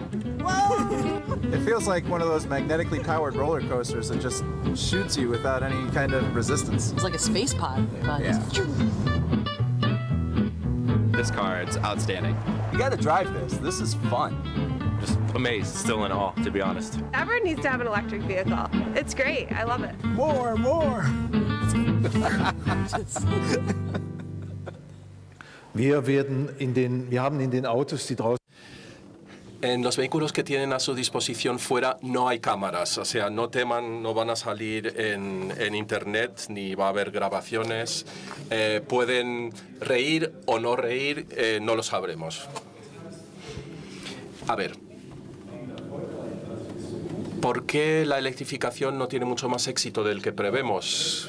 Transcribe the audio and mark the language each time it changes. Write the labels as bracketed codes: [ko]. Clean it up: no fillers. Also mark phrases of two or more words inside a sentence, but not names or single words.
[en] It feels like one of those magnetically powered roller coasters that just shoots you without any kind of resistance. It's like a space pod. Yeah. This car, it's outstanding. You gotta drive this. This is fun. Just amazed, still in awe, to be honest. Everyone needs to have an electric vehicle. It's great. I love it. More, more. [de] Wir haben in den Autos, die draußen. [es] En los vehículos que tienen a su disposición fuera no hay cámaras, o sea, no teman, no van a salir en internet ni va a haber grabaciones. Pueden reír o no reír, no lo sabremos. A ver, ¿por qué la electrificación no tiene mucho más éxito del que prevemos?